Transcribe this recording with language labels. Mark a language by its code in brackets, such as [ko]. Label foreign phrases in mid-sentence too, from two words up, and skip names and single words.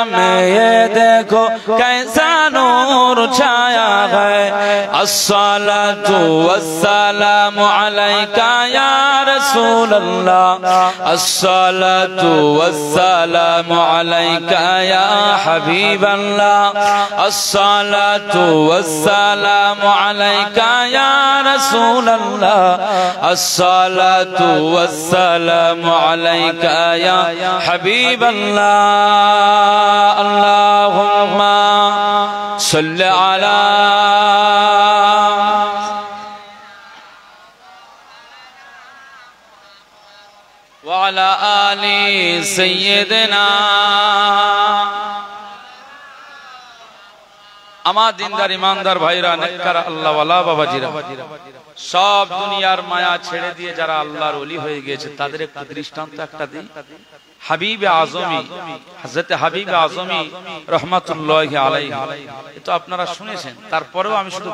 [ur] میں یہ دیکھو کیسا نور چھایا ہے [ar] الصلاۃ والسلام علیکہ یا رسول اللہ الصلاۃ والسلام علیکہ یا حبیب اللہ الصلاۃ والسلام علیکہ یا رسول اللہ الصلاۃ والسلام علیکہ یا حبیب اللہ اللہم صلی علی وعلی آل سیدنا [bn] আমার দিনদার ইমানদার ভাইরা নেককার আল্লাহ ওয়ালা বাবাজিরা সব দুনিয়ার মায়া ছেড়ে দিয়ে যারা আল্লাহর ওলি হয়ে গিয়েছে তাদের একটা দৃষ্টান্ত একটা দিই হাবিব আজমি হযরত হাবিব আজমি [ar] رحمة الله عليه [bn] এটা আপনারা শুনেছেন তারপরেও আমি শুধু